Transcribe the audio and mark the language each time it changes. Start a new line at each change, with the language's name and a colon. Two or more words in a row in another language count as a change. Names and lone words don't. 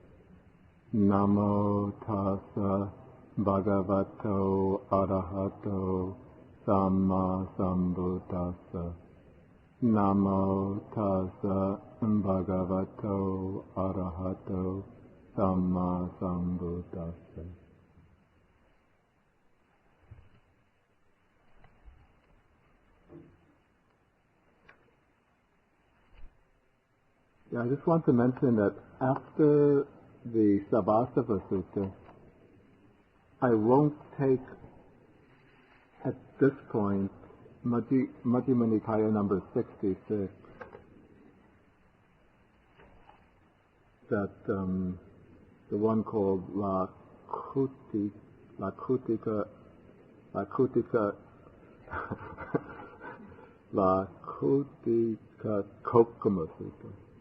Pali: Namo tassa bhagavato arahato samma sambuddhassa. Namo tassa bhagavato arahato samma sambuddhassa.
English: Yeah, I just want to mention that after the Sabbasava Sutta, I won't take at this point Majjhima Nikaya number 66, that the one called Lakutika Kokama Sutta.